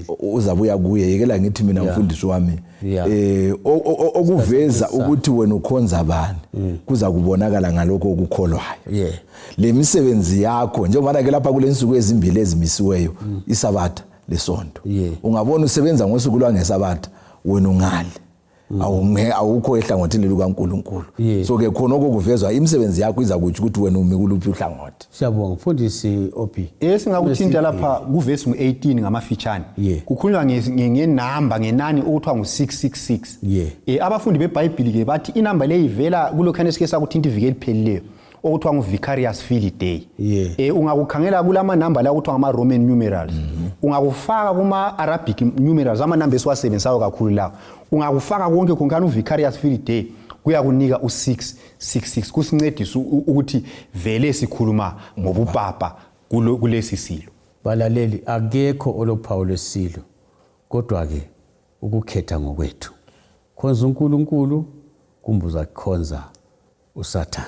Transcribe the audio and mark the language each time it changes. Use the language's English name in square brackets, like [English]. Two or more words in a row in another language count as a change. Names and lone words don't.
[North Ndebele] Uzabuya kuye yekela ngithi mina mfundisi wami okuveza ukuthi wena ukhonza bani kuza kubonakala ngalokho okukholwayo. Le misebenzi yakho njengoba ke lapha kule nsuku ezimbili ezimisiweyo, iSabatha leSonto. Ungabona usebenza ngosuku lwangeSabatha wena ungali. Awukho ehlangothini lukaNkulunkulu. So ke khona okuvezwa imisebenzi yakho iza kuthi ukuthi wena umi kuluphi uhlangothi. Siyabonga mfundisi Obi. Singakuthinta lapha kuvesi 18 ngamafitshane. Kukhulunywa ngenamba ngenani okuthiwa ngu666. Abafundi beBhayibheli ke bathi inamba le ivela kulokhane sike sakuthinta iviki eliphelileyo okuthiwa ngu-Vicarious Field Day. Ungakukhangela kulama namba la okuthiwa ngama [English] Roman numerals. [North Ndebele] Ungakufaka kuma [English] Arabic numerals [North Ndebele] amanamba esiwasebenzisayo kakhulu lawo. Ungakufaka konke khonkana uVicarious Field Day kuyakunika u666 kusincedisa ukuthi vele sikhuluma ngobupapa kulesi silo. Balaleli akekho olophawu lwesilo, kodwa ke ukukhetha ngokwethu. Khonza uNkulunkulu kumbuza kukhonza uSathane.